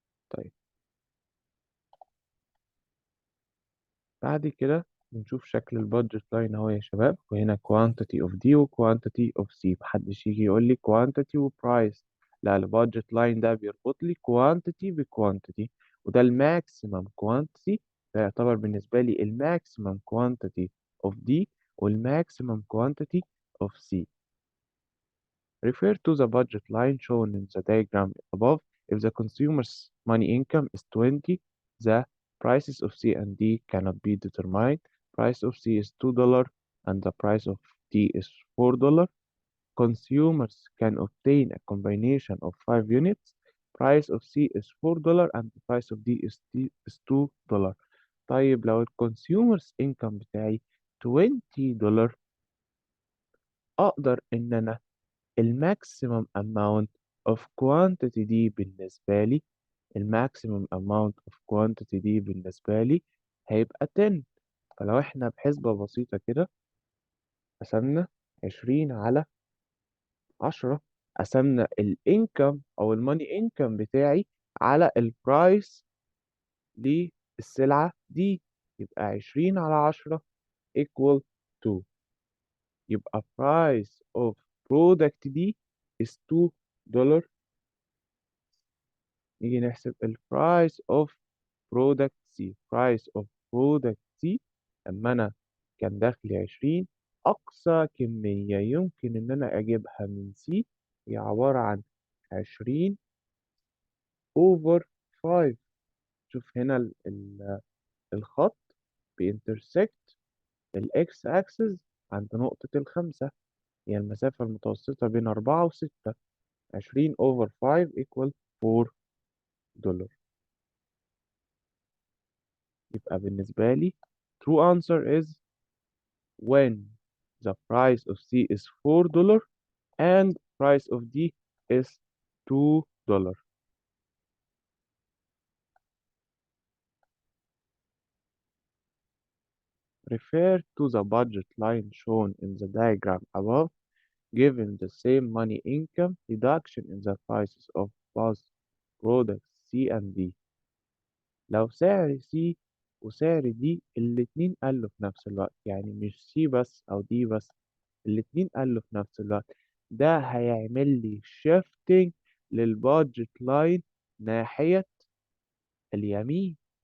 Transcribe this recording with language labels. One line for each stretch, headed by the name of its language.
Arabic: طيب بعد كده بنشوف شكل البادجت لاين اهو يا شباب، وهنا quantity of D و quantity of C. محدش يجي يقول لي quantity و price، لا، البادجت لاين ده بيربط لي quantity ب quantity، وده الماكسيمم quantity. ده يعتبر بالنسبة لي الماكسيمم quantity of D والماكسيمم quantity of C.
English: Refer to the budget line shown in the diagram above. If the consumer's money income is 20, the prices of C and D cannot be determined. Price of C is $2 and the price of D is $4. Consumers can obtain a combination of 5 units. Price of C is $4 and the price of D is $2.
Arabic: طيب لو الكونسيومرز income بتاعي $20، أقدر إن أنا الماكسيمم amount of quantity دي بالنسبة لي، الماكسيمم amount of quantity دي بالنسبة لي هيبقى 10. فلو احنا بحسبة بسيطة كده قسمنا 20 على 10، قسمنا الانكم او الماني انكم بتاعي على البرايس للسلعة دي، يبقى 20 على 10 equal to، يبقى
English: price of product
Arabic: دي is $2.
English: نيجي نحسب ال price of product C.
Arabic: price of product C لما أنا كان دخلي 20، أقصى كمية يمكن إن أنا أجيبها من C هي عبارة عن
English: 20 over 5.
Arabic: شوف هنا الخط بينترسكت الإكس أكسس عند نقطة الخمسة، هي المسافة المتوسطة بين 4 و6.
English: 20 over 5 equal $4.
Arabic: يبقى بالنسبة لي
English: true answer is when the price of C is $4 and price of D is $2. Refer to the budget line shown in the diagram above. Given the same money income, reduction in the prices of both products C and D.
Arabic: لو سعر C وسعر D الاتنين قلوا في نفس الوقت، يعني مش C بس أو D بس، الاتنين قالوا في نفس الوقت، ده هيعمل لي shifting للبادجت لاين ناحية اليمين.